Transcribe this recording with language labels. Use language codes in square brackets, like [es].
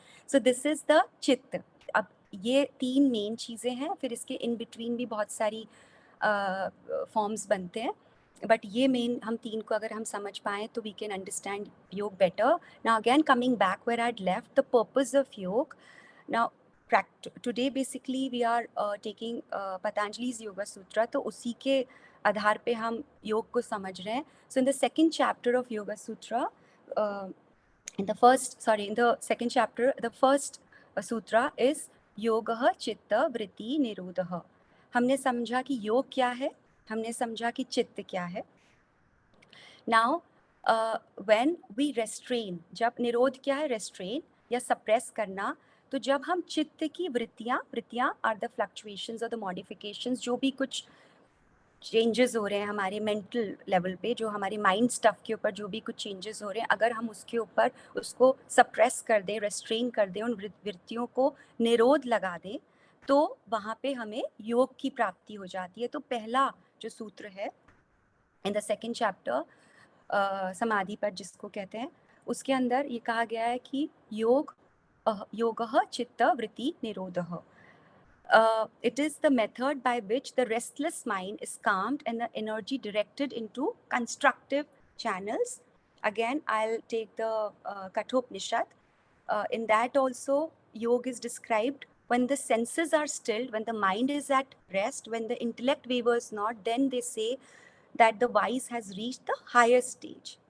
[en] So this is the chitta. [hi] अब ये तीन मेन चीज़ें हैं, फिर इसके इन बिटवीन भी बहुत सारी फॉर्म्स बनते हैं, बट ये मेन हम तीन को अगर हम समझ पाएँ तो [en] We can understand yoga better. Now again coming back where I had left, the purpose of yoga. Now today basically we are taking Patanjali's Yoga Sutra, [hi] तो उसी के आधार पे हम योग को समझ रहे हैं. [en] So in the second chapter of Yoga Sutra, in the second chapter, the first sutra is Yogah Chitta Vritti Nirodhah. [hi] हमने समझा कि योग क्या है, हमने समझा कि चित्त क्या है. [en] Now when we restrain, [hi] जब निरोध क्या है, restrain या suppress करना, तो जब हम चित्त की वृत्तियाँ [en] are the fluctuations [hi] और द मॉडिफिकेशंस, जो भी कुछ चेंजेस हो रहे हैं हमारे मेंटल लेवल पे, जो हमारे माइंड स्टफ के ऊपर जो भी कुछ चेंजेस हो रहे हैं, अगर हम उसके ऊपर उसको सप्रेस कर दें, रेस्ट्रेन कर दें, उन वृत्तियों को निरोध लगा दें, तो वहाँ पे हमें योग की प्राप्ति हो जाती है. तो पहला जो सूत्र है [en] in the second chapter, [hi] समाधि पर जिसको कहते हैं, उसके अंदर ये कहा गया है कि योगः चित्त वृत्ति निरोधः. [en] It is the method by which the restless mind is calmed and the energy directed into constructive channels. Again, I'll take the Kathopanishad. In that also, yoga is described when the senses are stilled, when the mind is at rest, when the intellect wavers not, then they say that the wise has reached the higher stage.